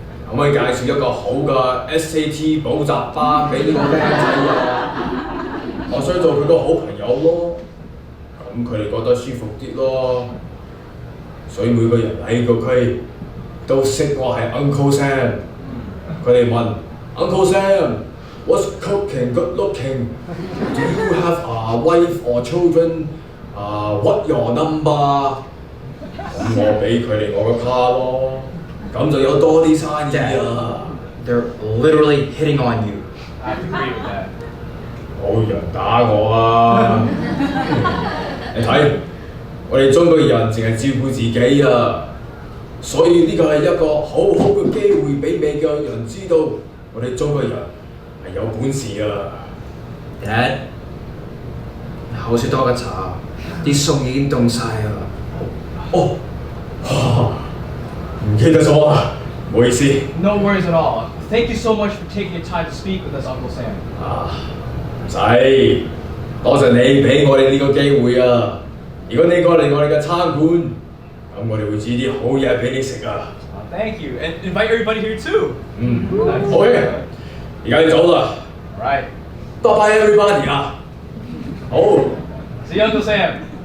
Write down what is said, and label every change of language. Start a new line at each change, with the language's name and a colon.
Cantonese: 可唔可以介紹一個好嘅 SAT 補習班俾呢個僆仔啊？我想做佢個好朋友咯，咁佢哋覺得舒服啲咯。所以每個人喺個區都識我係 Uncle Sam。佢哋問 Uncle Sam，
English: what's cooking good looking? Do you have a wife or children? What your number？
Cantonese: 咁我俾佢哋我個卡咯。咁就有多啲生意啊
English: They're literally hitting on you. I have to agree with that.
Cantonese: 冇人打我啊！你睇，我哋中國人淨係照顧自己啊，所以呢個係一個好好嘅機會俾美國人知道我哋中國人係有本事啊 Dad，口水多嘅茶，啲餸已經凍晒啦。哦，唔記得咗啊，唔好意思。
English: No worries at all. Thank you so much for taking your time to speak with us, Uncle Sam.
Cantonese: 唔使，多謝你俾我哋呢個機會啊！如果你過嚟我哋嘅餐館，咁我哋會煮啲好嘢俾你食啊！
English: Thank you, and invite everybody here too.
Cantonese: 好嘅，而家要走啦。
English: Right. Bye-bye, everybody. Oh. See you, Uncle Sam.